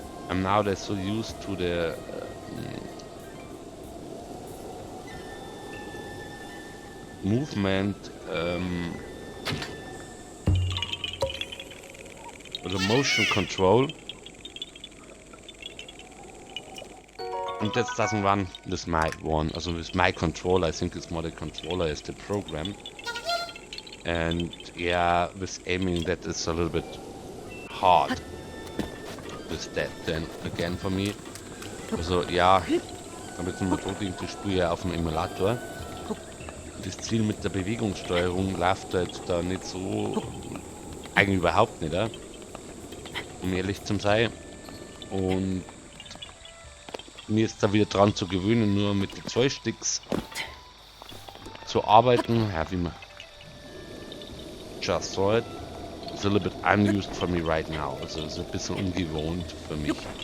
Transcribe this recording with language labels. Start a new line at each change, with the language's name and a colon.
English: I'm now so used to the movement, the motion control, and that doesn't run with my one. Also with my controller, I think it's more the controller is the program. And yeah, with aiming that is a little bit hard with that then again for me.
German: Also ja, damit sind wir tot, ich spiele ja auf dem Emulator. Das Ziel mit der Bewegungssteuerung läuft halt da nicht so, eigentlich überhaupt nicht, um ehrlich zu sein. Und mir ist da wieder dran zu gewöhnen, nur mit den Joysticks zu arbeiten. Ja, wie man
English: just saw it. It's a little bit unused for me right now.
German: Also es ist ein bisschen ungewohnt für mich.